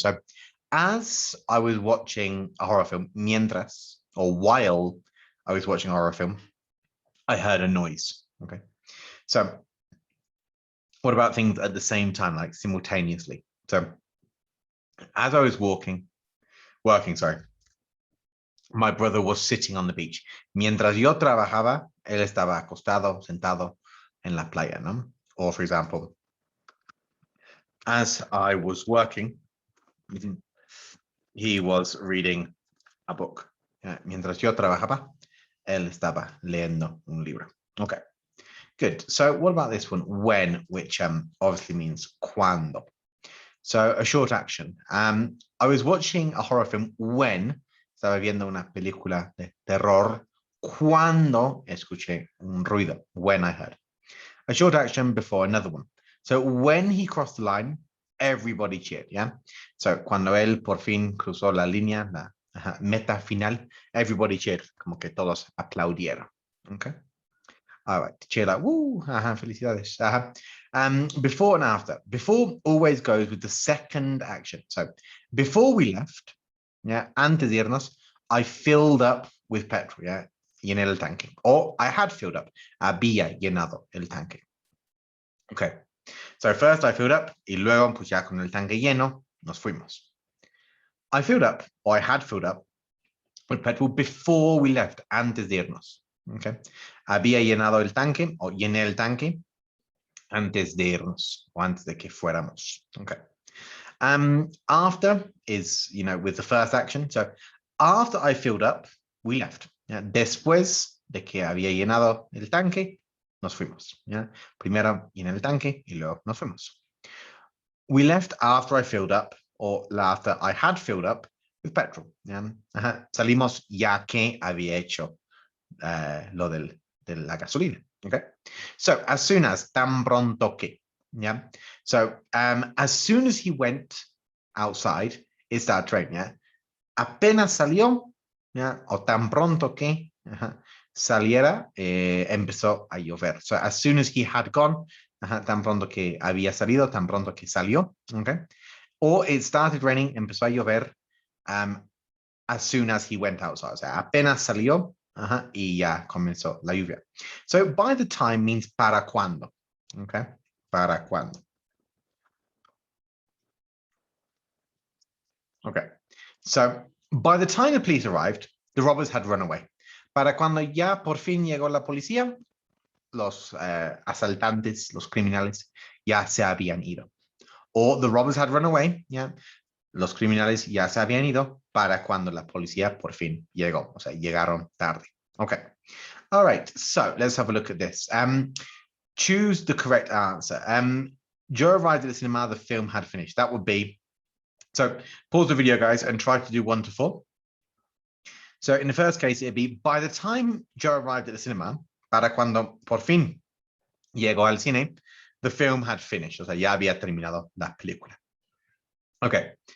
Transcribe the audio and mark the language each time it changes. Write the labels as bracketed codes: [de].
[en] So as I was watching a horror film, mientras, or while I was watching a horror film, I heard a noise. Okay. So what about things at the same time, like simultaneously? So as I was working, sorry, my brother was sitting on the beach. [es] Mientras yo trabajaba, él estaba acostado, sentado en la playa, ¿no? [en] Or for example, as I was working, he was reading a book. [es] Mientras yo trabajaba, él estaba leyendo un libro. [en] Okay, good. So what about this one? When, which obviously means cuando. So a short action. I was watching a horror film when [es] estaba viendo una película de terror cuando escuché un ruido, [en] when I heard. A short action before another one. So when he crossed the line, everybody cheered, yeah? [es] So cuando él por fin cruzó la línea, la meta final, [en] everybody cheered, [es] como que todos aplaudieron, okay? [en] All right, cheer like, woo, felicidades. Before and after. Before always goes with the second action. So before we left, yeah, [es] antes de irnos, [en] I filled up with petrol, yeah, [es] llené el tanque. [en] Or I had filled up, [es] había llenado el tanque. [en] Okay, so first I filled up, [es] y luego, pues ya con el tanque lleno, nos fuimos. [en] I filled up, or I had filled up with petrol before we left, [es] antes de irnos. [en] Okay. [es] Había llenado el tanque o llené el tanque antes de irnos o antes de que fuéramos. [en] Okay. After is, you know, with the first action. So after I filled up, we left. Yeah? [es] Después de que había llenado el tanque, nos fuimos. Yeah? Primero llené el tanque y luego nos fuimos. [en] We left after I filled up, or after I had filled up with petrol. Yeah? [es] Salimos ya que había hecho lo de la gasolina. [en] Okay, so as soon as, [es] tan pronto que, [en] yeah. So as soon as he went outside, it started raining. [es] Yeah, apenas salió, yeah, o tan pronto que saliera, empezó a llover. [en] So as soon as he had gone, [es] tan pronto que había salido, tan pronto que salió. [en] Okay, or it started raining, [es] empezó a llover [en] as soon as he went outside. [es] O sea, apenas salió. Y ya comenzó la lluvia. [en] So by the time means [es] para cuando. [en] Okay, para cuando. Okay, so by the time the police arrived, the robbers had run away. [es] Para cuando ya por fin llegó la policía, los asaltantes, los criminales, ya se habían ido. [en] Or the robbers had run away, yeah. [es] Los criminales ya se habían ido para cuando la policía por fin llegó. O sea, llegaron tarde. Okay. [en] All right. So let's have a look at this. Choose the correct answer. Joe arrived at the cinema, the film had finished. That would be, so pause the video, guys, and try to do 1 to 4. So in the first case, it'd be by the time Joe arrived at the cinema, [es] para cuando por fin llegó al cine, [en] the film had finished. [es] O sea, ya había terminado la película. Okay.